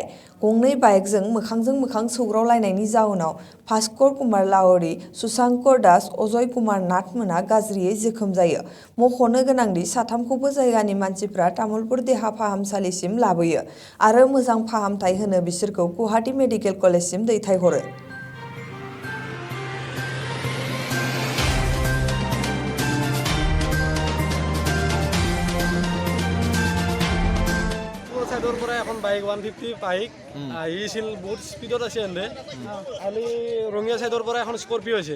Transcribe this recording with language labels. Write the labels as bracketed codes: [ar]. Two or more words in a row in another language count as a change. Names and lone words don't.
[brx] गंनै बाइकजों मोखांजों मोखां सौग्रावलायनायनि जाउनाव भास्कर कुमार लावरी, सुशांकर दास, अजय कुमार नाथ मोना गाज्रियै जोखोम जायो। मख'नो गोनांदि साथामखौबो जायगानि मानसिफ्रा तामुलपुर देहा फाहामसालिसिम लाबोयो आरो मोजां फाहामथाय होनो बिसोरखौ गुवाहाटी मेडिकेल कलेजसिम दैथायहरो। [as] সাইডৰ পৰা এখন বাইক 150 বাইক আহিছিল, বহুত স্পীডত আছে এনে আমি ৰঙিয়া সাইডৰ পৰা এখন স্কৰপিঅ আছে।